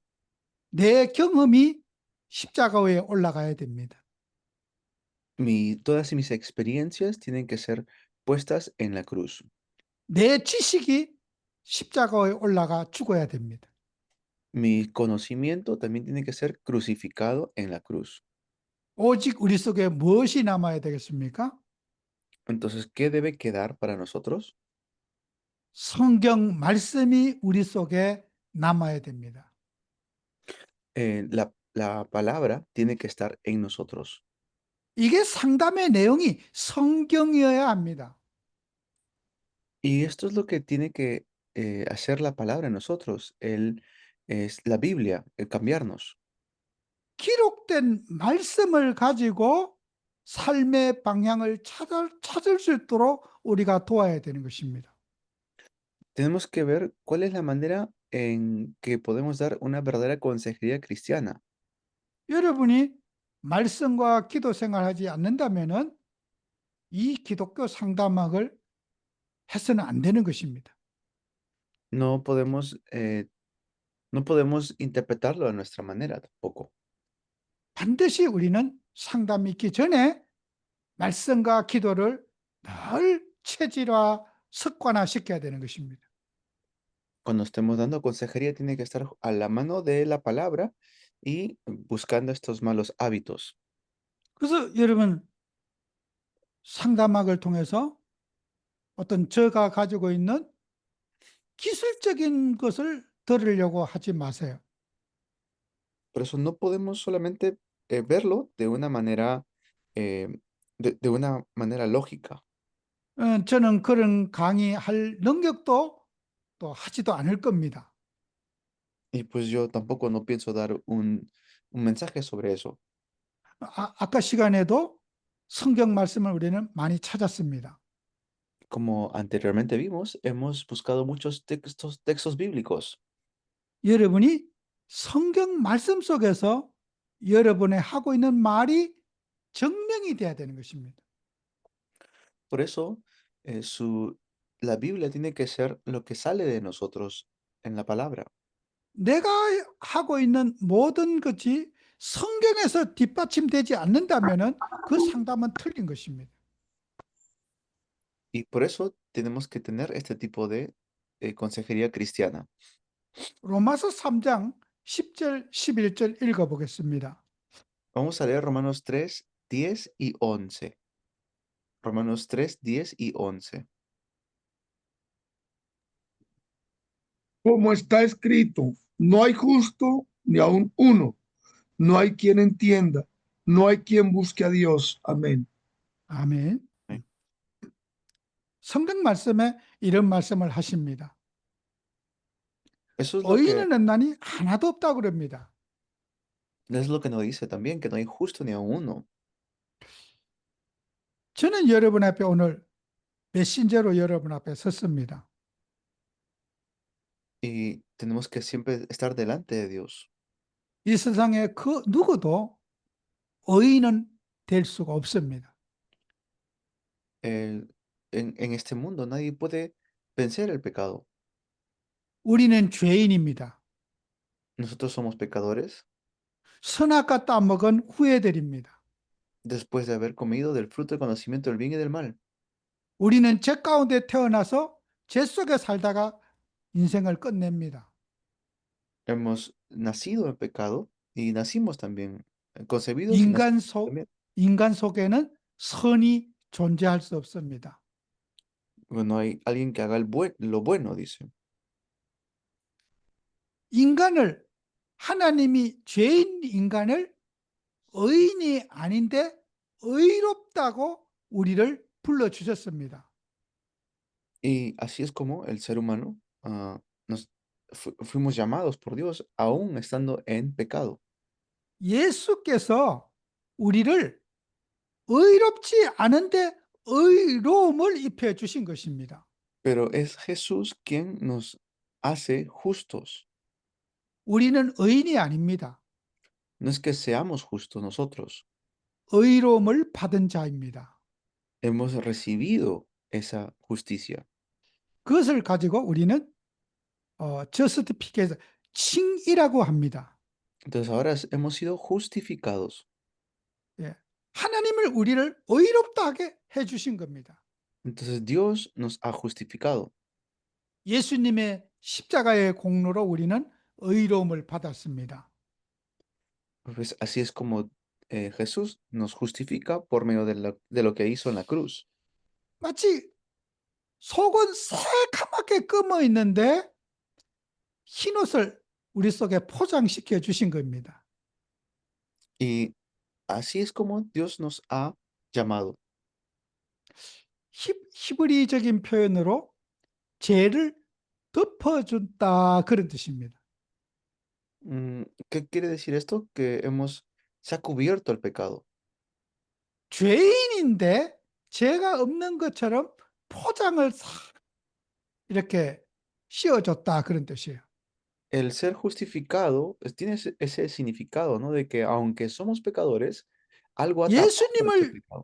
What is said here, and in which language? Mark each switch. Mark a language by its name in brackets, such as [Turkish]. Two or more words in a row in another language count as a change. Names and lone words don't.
[Korean] 내 경험이 십자가 위에 올라가야 됩니다. [Spanish] Todas mis experiencias tienen que ser puestas en la cruz. [Korean] 내 지식이 십자가 위에 올라가 죽어야 됩니다. [Spanish] Mi conocimiento también tiene que ser crucificado en la cruz. [Korean] 오직 우리 속에 무엇이 남아야 되겠습니까? [Spanish] Entonces, ¿qué debe quedar para nosotros? [Korean] 성경 말씀이 우리 속에 남아야 됩니다. [Spanish] La palabra tiene que estar en nosotros. [Korean] 이게 상담의 내용이 성경이어야 합니다. [Spanish] Y esto es lo que tiene que hacer la palabra en nosotros. Es la Biblia, el cambiarnos. [Korean] 기록된 말씀을 가지고 삶의 방향을 찾을 수 있도록 우리가 도와야 되는 것입니다. [Spanish] Tenemos que ver cuál es la manera en que podemos dar una verdadera consejería cristiana. [Korean] 여러분이 말씀과 기도 생활하지 않는다면은 이 기독교 상담학을 해서는 안 되는 것입니다. [Spanish] No podemos, no podemos interpretarlo a nuestra manera tampoco. [Korean] 반드시 우리는 상담이 있기 전에 말씀과 기도를 늘 체질화, 습관화 시켜야 되는 것입니다. [Spanish] Cuando estemos dando consejería, tiene que estar a la mano de la palabra y buscando estos malos hábitos. [Korean] 그래서 여러분 상담학을 통해서 어떤 제가 가지고 있는 기술적인 것을 들으려고 하지 마세요. [Spanish] Por eso no podemos solamente verlo de una manera, eh, de una manera lógica. [Korean] 저는 그런 강의할 능력도 또 하지도 않을 겁니다. [Spanish] Y pues yo tampoco no pienso dar un mensaje sobre eso. [Korean] 아까 시간에도 성경 말씀을 우리는 많이 찾았습니다. [Spanish] Como anteriormente vimos, hemos buscado muchos textos bíblicos. [Korean] 여러분이 성경 말씀 속에서 여러분의 하고 있는 말이 증명이 돼야 되는 것입니다. [Spanish] Por eso, la Biblia tiene que ser lo que sale de nosotros en la palabra. [Korean] 내가 하고 있는 모든 것이 성경에서 뒷받침되지 않는다면은 그 상담은 틀린 것입니다. [Spanish] Y por eso tenemos que tener este tipo de consejería cristiana. [Korean] 로마서 3장 10절, 11절 읽어보겠습니다. [Spanish] Vamos a leer Romanos 3, 10 y 11. Romanos 3, 10 y 11. Como está escrito, no hay justo ni aun uno, no hay quien entienda, no hay quien busque a Dios. Amén. [Korean] 아멘. 네. 성경 말씀에 이런 말씀을 하십니다. [Spanish] Eso es lo que, [Korean] 의인은 없나니 하나도 없다고 그럽니다. [Spanish] es lo que nos dice también, que no hay justo ni a uno. [Korean] 저는 여러분 앞에 오늘 메신저로 여러분 앞에 섰습니다. [Spanish] Y tenemos que siempre estar delante de Dios. [Korean] 이 세상에 그 누구도 의인은 될 수가 없습니다. [Spanish] El- en este mundo nadie puede vencer el pecado. [Korean] 우리는 죄인입니다. [Spanish] Nosotros somos pecadores [Korean] 선악과 따먹은 후회들입니다. [Spanish] después de haber comido del fruto del conocimiento del bien y del mal. [Korean] 우리는 죄 가운데 태어나서 죄 속에 살다가 인생을 끝냅니다. [Spanish] Hemos nacido en pecado y nacimos también concebidos y [Korean] 인간 [Spanish] nacimos [Korean] 속, [Spanish] también. [Korean] 인간 속에는 선이 존재할 수 없습니다. [Spanish] Bueno, hay alguien que haga lo bueno, dice. [Korean] 인간을, 하나님이 죄인 인간을 의인이 아닌데 의롭다고 우리를 불러주셨습니다. [Spanish] Y así es como el ser humano nos fuimos llamados por Dios aún estando en pecado. [Korean] 예수께서 우리를 의롭지 않은데 의로움을 입혀 주신 것입니다. [Spanish] Pero es Jesús quien nos hace justos. [Korean] 우리는 의인이 아닙니다. [Spanish] No es que seamos justos nosotros. [Korean] 의로움을 받은 자입니다. [Spanish] Hemos recibido esa justicia. [Korean] 그것을 가지고 우리는 저스티피케이션, 칭이라고 합니다. [Spanish] Entonces ahora hemos sido justificados. [Korean] 예. 하나님을 우리를 의롭다 하게 해주신 겁니다. [Spanish] Entonces Dios nos ha justificado. [Korean] 예수님의 십자가의 공로로 우리는 의로움을 받았습니다. [Spanish] Pues así es como Jesús nos justifica por medio de lo que hizo en la cruz. [Korean] 마치 속은 새카맣게 검어 있는데 흰옷을 우리 속에 포장시켜 주신 겁니다. [Spanish] Y así es como Dios nos ha llamado. [Korean] 히브리적인 표현으로 죄를 덮어준다 그런 뜻입니다. [Spanish] ¿Qué quiere decir esto? Que se ha cubierto el pecado. [Korean] 죄인인데 죄가 없는 것처럼 포장을 싹 이렇게 씌워줬다 그런 뜻이에요. [Spanish] El ser justificado tiene ese significado, ¿no? De que aunque somos pecadores, algo ha tapado ese pecado.